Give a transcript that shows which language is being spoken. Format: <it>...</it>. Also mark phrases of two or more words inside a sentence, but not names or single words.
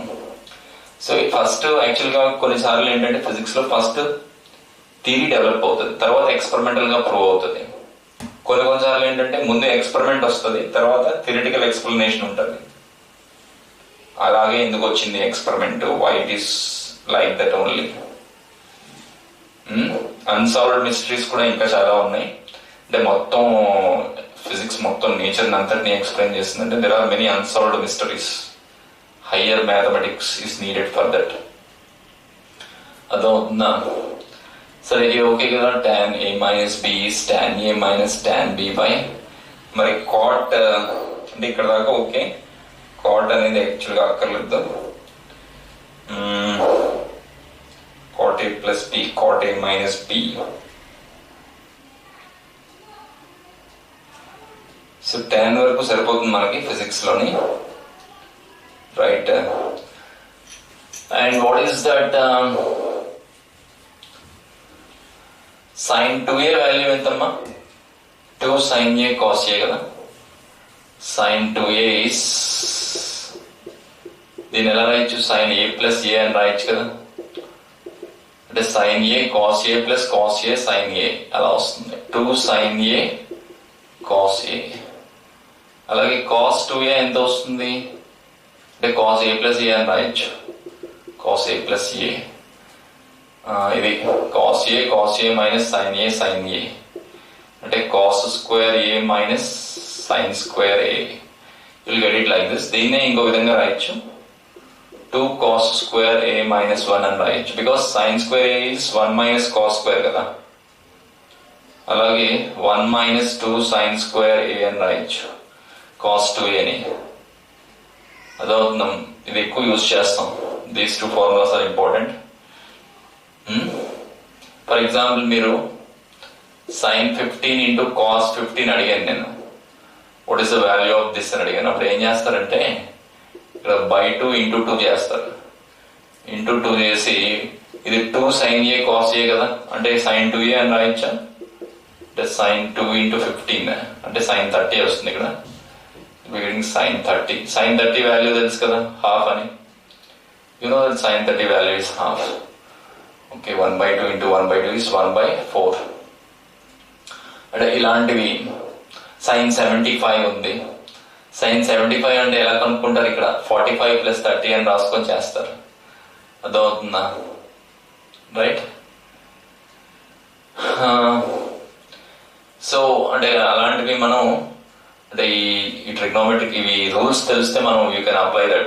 <en>so first</en> <te>యాక్చువల్ గా కొన్నిసార్లు ఏంటంటే ఫిజిక్స్ లో</te> <en>first theory develop</en> <te>అవుతుంది, తర్వాత ఎక్స్పెరిమెంటల్ గా ప్రూవ్ అవుతుంది. కొన్నిసార్లు ఏంటంటే ముందు ఎక్స్పెరిమెంట్ వస్తుంది, తర్వాత</te> <en>theoretical explanation</en> <te>ఉంటుంది. అలాగే ఎందుకు వచ్చింది ఎక్స్పెరిమెంట్,</te> <en>why it is like that only. unsolved mysteries</en> <te>కూడా ఇంకా చాలా ఉన్నాయి. అంటే మొత్తం ఫిజిక్స్ మొత్తం నేచర్ అంతటిని ఎక్స్ప్లెయిన్ చేస్తుందంటే</te> <en>there are many unsolved mysteries. higher mathematics is needed for that.</en> <te>అదవుతుందా? సరే, ఓకే కదా.</te> <en>tan a minus b is tan a minus tan b by,</en> <te>మరి కాట్ అంటే ఇక్కడ దాకా ఓకే. కాట్ అనేది యాక్చువల్గా అక్కర్లేదు.</te> <en>cot a plus b, cot a minus b.</en> <te>సో tan వరకు సరిపోతుంది మనకి ఫిజిక్స్ లోని, రైట్?</te> <en>and what is that sin 2a వాల్యూ ఎంతమ్మా? 2 sin a cos a కదా. sin 2a is,</en> <te>దీన్ని ఎలా రాయొచ్చు?</te> <en>sin a plus a</en> <te>అని రాయొచ్చు కదా. అంటే</te> <en>sin a cos a plus cos a sin a</en> <te>అలా వస్తుంది.</te> <en>2 sin a cos a.</en> <te>అలాగే cos 2a ఎంత వస్తుంది అంటే</te> <en>cos a plus a</en> <te>అని రాయొచ్చు,</te> <en>cos a plus a. ఇది cos a minus sin a అంటే cos square a minus sin square a. You will get it like this.</en> <te>దీన్నే ఇంకో విధంగా రాయొచ్చు,</te> <en>2 cos square a minus 1</en> <te>అని రాయొచ్చు,</te> <en>బికాస్ sin square a is 1 minus cos square కదా.</en> <te>అలాగే</te> <en>1 minus 2 sin square a</en> <te>అని రాయొచ్చు,</te> <en>cos 2a</en> <te>ని. అదవుతున్నాం, ఇది ఎక్కువ యూజ్ చేస్తాం.</te> <en>these two formulas are important. for example మీరు sin 15 into cos 15</en> <te>అడిగాను నేను,</te> <en>what is the value of this</en> <te>అని అడిగాను. అప్పుడు ఏం చేస్తారంటే ఇక్కడ</te> <en>by 2 into 2</en> <te>చేస్తారు. ఇంటూ 2 చేసి ఇది</te> <en>2 sin a cos a</en> <te>కదా, అంటే sin 2a అని రాయొచ్చా, అంటే</te> <en>sin 2 into 15</en> <te>అంటే sin 30 వస్తుంది. ఇక్కడ sin 30. sin 30 వాల్యూ తెలుసు కదా, హాఫ్ అని.</te> <en>You know that sin 30 value is half. Okay, 1/2 into 1/2 is 1/4.</en> <te>అంటే ఇలాంటివి sin 75 ఉంది. sin 75 అంటే ఎలా కనుక్కుంటారు, ఇక్కడ 45 + 30 అని రాసుకొని చేస్తారు. అదవుతుందా, రైట్? సో అంటే అలాంటివి మనం అంటే ఈ ట్రిగ్నోమెట్రిక్ ఇవి రూల్స్ తెలిస్తే మనం</te> <en>you can apply that.</en>